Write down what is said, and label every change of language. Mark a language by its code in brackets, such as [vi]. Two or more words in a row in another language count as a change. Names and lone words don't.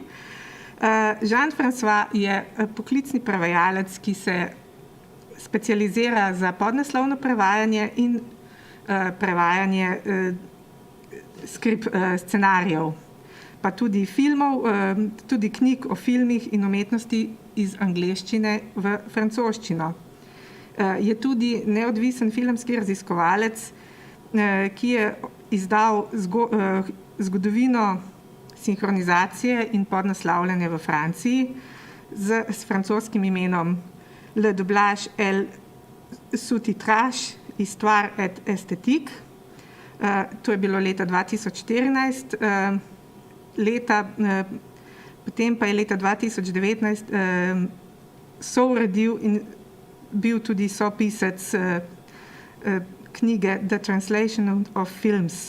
[sl] Jean-François je poklicni prevajalec, ki se specializira za podnaslovno prevajanje in prevajanje scenarijev, pa tudi filmov, tudi knjig o filmih in umetnosti iz angleščine v francoščino. Je tudi neodvisen filmski raziskovalec, ki je izdal zgodovino sinhronizacije in podnaslavljanja v Franciji s francoskim imenom Le doublage et sous-titrage, histoire et esthétique. To je bilo leta 2014, potem pa je leta 2019 souredil in bil tudi sopisec knjige The Translation of Films.